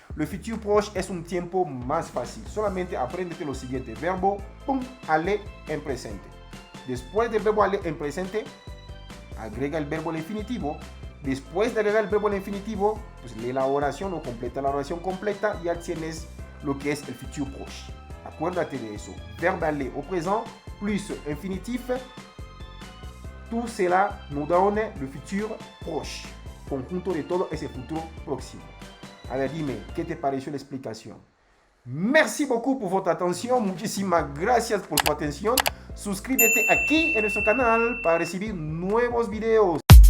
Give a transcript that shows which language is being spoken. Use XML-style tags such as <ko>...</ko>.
<es>Le futur proche es un tiempo más fácil. Solamente apréndete lo siguiente: verbo, pum, aller en presente. Después del verbo aller en presente, agrega el verbo al infinitivo. Después de agregar el verbo al infinitivo, pues lee la oración o completa la oración completa. Ya tienes lo que es el futur proche. Acuérdate de eso.</es> <fr>Verbe aller au présent plus infinitif. Tout cela nous donne le futur proche.</fr> <es>Conjunto de todo ese futuro próximo. A ver, dime, ¿qué te pareció la explicación?</es> <fr>Merci beaucoup pour votre attention.</fr> <es>Muchísimas gracias por tu atención. Suscríbete aquí en nuestro canal para recibir nuevos videos.</es>